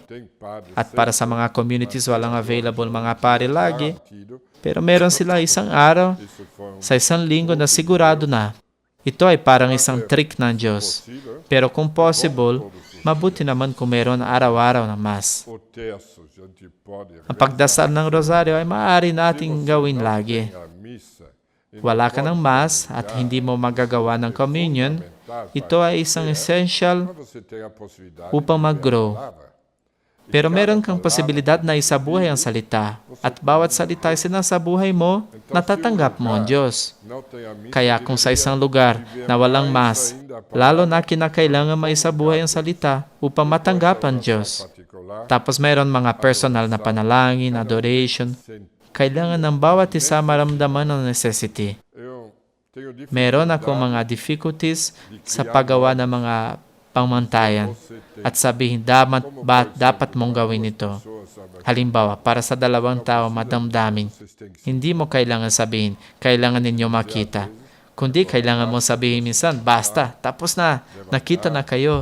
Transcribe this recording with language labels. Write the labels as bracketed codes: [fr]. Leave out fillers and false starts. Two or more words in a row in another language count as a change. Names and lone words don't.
[tl] At para sa mga communities, walang available mga pare lagi. Pero meron sila isang araw sa isang linggo na sigurado na. Ito ay parang isang trick ng Diyos. Pero kung possible, mabuti naman kung meron araw-araw na mass. [pt] O terço, a gente pode [tl] Ang pagdasal ng rosaryo ay maaari nating gawin lagi. [pt] a missa. [tl] Wala ka ng mass at hindi mo magagawa ng communion, ito ay isang essential [pt] Mas você tem a possibilidade [tl] upang mag-grow. [pt] palavra. [tl] Pero meron kang posibilidad na isabuhay ang salita. At bawat salita ay sinasabuhay mo, natatanggap mo ang Diyos. [pt] Não tem a missa. [tl] Kaya kung sa isang lugar na walang mass, lalo na kinakailangan maisabuhay ang salita upang matanggap ang Diyos. [pt] particular, [tl] Tapos meron mga personal na panalangin, adoration. Kailangan ng bawat isa maramdaman ang necessity. [pt] eu tenho dificuldade. [tl] Meron ako mga difficulties sa paggawa ng mga pamantayan at sabihin dapat mong gawin ito. Halimbawa, para sa 2 tao madamdamin, hindi mo kailangan sabihin, kailangan ninyo makita. Kundi kailangan mo sabihin minsan, basta, tapos na, nakita na kayo.